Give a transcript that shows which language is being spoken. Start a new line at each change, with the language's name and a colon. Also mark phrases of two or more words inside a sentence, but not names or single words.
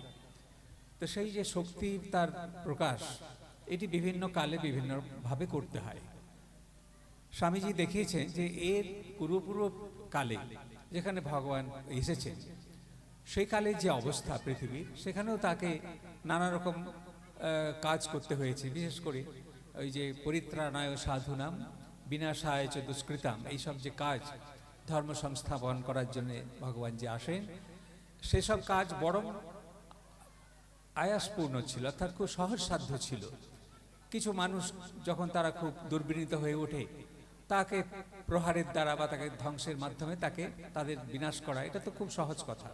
Bangla: তো সেই যে শক্তির তার প্রকাশ, এটি বিভিন্ন কালে বিভিন্নভাবে করতে হয়। স্বামীজি দেখিয়েছেন যে এর পূর্ব কালে যেখানে ভগবান এসেছেন, সেই কালে যে অবস্থা পৃথিবীর, সেখানেও তাকে নানা রকম কাজ করতে হয়েছে। বিশেষ করে ওই যে
Sanskrit: পরিত্রাণায় সাধুনাম বিনাশায় চ দুষ্কৃতাম,
Bangla: এইসব যে কাজ ধর্ম সংস্থাপন করার জন্য ভগবান যে আসেন, সেসব কাজ বরং আয়াসপূর্ণ ছিল, অর্থাৎ খুব সহজসাধ্য ছিল। কিছু মানুষ যখন তারা খুব দুর্বিনীত হয়ে ওঠে, তাকে প্রহারের দ্বারা বা তাকে ধ্বংসের মাধ্যমে তাদের বিনাশ করা, এটা তো খুব সহজ কথা।